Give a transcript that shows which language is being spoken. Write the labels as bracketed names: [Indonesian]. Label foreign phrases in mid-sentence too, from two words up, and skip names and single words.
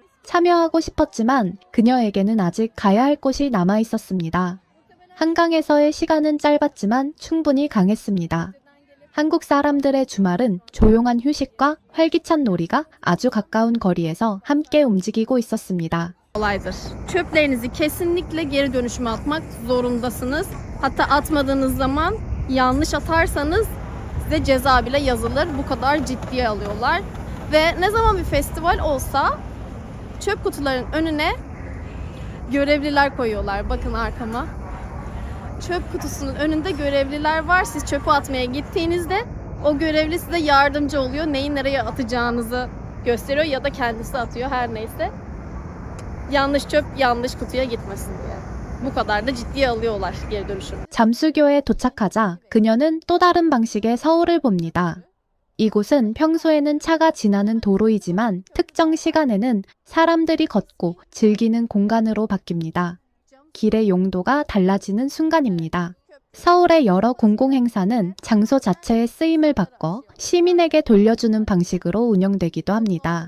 [Korean] 참여하고 싶었지만 그녀에게는 아직 가야 할 곳이 남아 있었습니다. 한강에서의 시간은 짧았지만 충분히 강했습니다. 한국 saram들의 주말은 조용한 휴식과 활기찬 놀이가 a주 가까운 거리에서 함께 움직이고 있었습니다. [Turkish] Olaydır. Çöplerinizi kesinlikle geri dönüşüme atmak zorundasınız. Hatta atmadığınız zaman yanlış atarsanız size ceza bile yazılır. Bu kadar ciddiye alıyorlar. Ve ne zaman bir festival olsa çöp kutuların önüne görevliler koyuyorlar. Bakın arkama. Çöp kutusunun önünde görevliler var. Siz çöpü atmaya gittiğinizde o görevli size yardımcı oluyor. Neyi nereye atacağınızı gösteriyor ya da kendisi atıyor her neyse. Yanlış çöp yanlış kutuya gitmesin diye. Bu kadar da ciddiye alıyorlar geri dönüşümü. [Korean] 잠수교에 도착하자 그녀는 또 다른 방식의 서울을 봅니다. 이곳은 평소에는 차가 지나는 도로이지만 특정 시간에는 사람들이 걷고 즐기는 공간으로 바뀝니다. 길의 용도가 달라지는 순간입니다. 서울의 여러 공공행사는 장소 자체의 쓰임을 바꿔 시민에게 돌려주는 방식으로 운영되기도 합니다.